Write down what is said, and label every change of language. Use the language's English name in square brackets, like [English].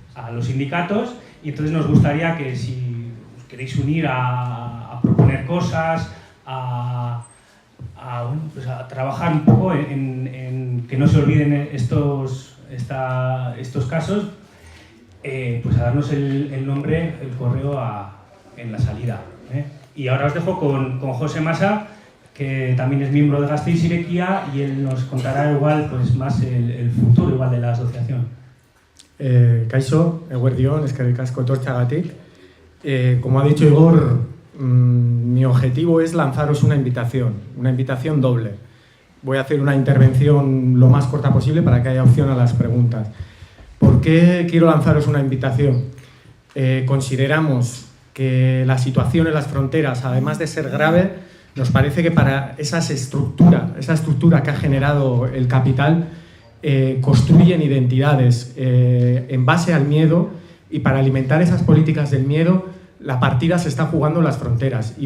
[Spanish] los sindicatos, y entonces nos gustaría que si os queréis unir a proponer cosas, bueno, pues a trabajar un poco en que no se olviden estos casos, pues a darnos el nombre, el correo en la salida. Y ahora os dejo con José Masa, que también es miembro de Gasteiz Irekia, y él nos contará igual pues más el futuro igual de la asociación. [Basque] Kaixo, eguerdion, eskerrik asko etortzeagatik. [Spanish] Como ha dicho Igor, mi objetivo es lanzaros una invitación doble. Voy a hacer una intervención lo más corta posible para que haya opción a las preguntas. ¿Por qué quiero lanzaros una invitación? Consideramos que la situación en las fronteras, además de ser grave, nos parece que para esa estructura que ha generado el capital, construyen identidades en base al miedo, y para alimentar esas políticas del miedo, la partida se está jugando en las fronteras.